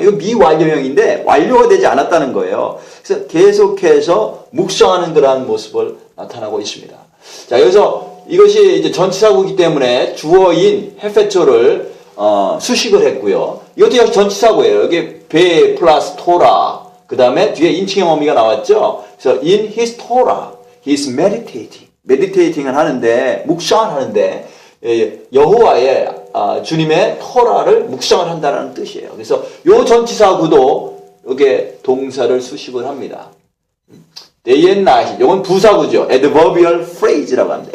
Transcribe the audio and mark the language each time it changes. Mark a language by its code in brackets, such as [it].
[ko] 이거 미완료형인데 완료가 되지 않았다는 거예요. 그래서 계속해서 묵상하는 그러한 모습을 나타나고 있습니다. 자, 여기서 이것이 이제 전치사구이기 때문에 주어인 헤페초를 수식을 했고요. 이것도 역시 전치사구예요. 여기 베 플러스 토라. 그 다음에 뒤에 인칭형 어미가 나왔죠. 그래서 [en] in his Torah, he is meditating. [ko] meditating을 하는데, 묵상을 하는데, 여호와의 주님의 토라를 묵상을 한다는 뜻이에요. 그래서 요 전치사구도 여기에 동사를 수식을 합니다. [en] day and night. [ko] 이건 부사구죠. [en] adverbial phrase [ko] 라고 합니다.